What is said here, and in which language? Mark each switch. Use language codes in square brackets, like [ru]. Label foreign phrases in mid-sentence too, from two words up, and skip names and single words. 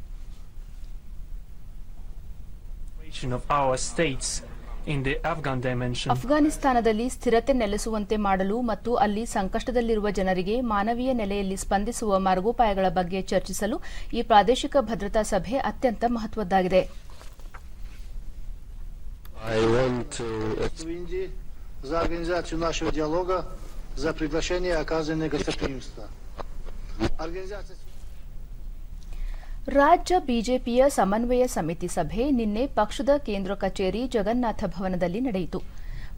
[kn] ಅಫ್ಘಾನಿಸ್ತಾನದಲ್ಲಿ ಸ್ಥಿರತೆ ನೆಲೆಸುವಂತೆ ಮಾಡಲು ಮತ್ತು ಅಲ್ಲಿ ಸಂಕಷ್ಟದಲ್ಲಿರುವ ಜನರಿಗೆ ಮಾನವೀಯ ನೆಲೆಯಲ್ಲಿ ಸ್ಪಂದಿಸುವ ಮಾರ್ಗೋಪಾಯಗಳ ಬಗ್ಗೆ ಚರ್ಚಿಸಲು ಈ ಪ್ರಾದೇಶಿಕ ಭದ್ರತಾ ಸಭೆ ಅತ್ಯಂತ ಮಹತ್ವದ್ದಾಗಿದೆ. [ru] За организацию нашего диалога, за приглашение, оказанное гостеприимство. [kn] ರಾಜ್ಯ ಬಿಜೆಪಿಯ ಸಮನ್ವಯ ಸಮಿತಿ ಸಭೆ ನಿನ್ನೆ ಪಕ್ಷದ ಕೇಂದ್ರ ಕಚೇರಿ ಜಗನ್ನಾಥ ಭವನದಲ್ಲಿ ನಡೆಯಿತು.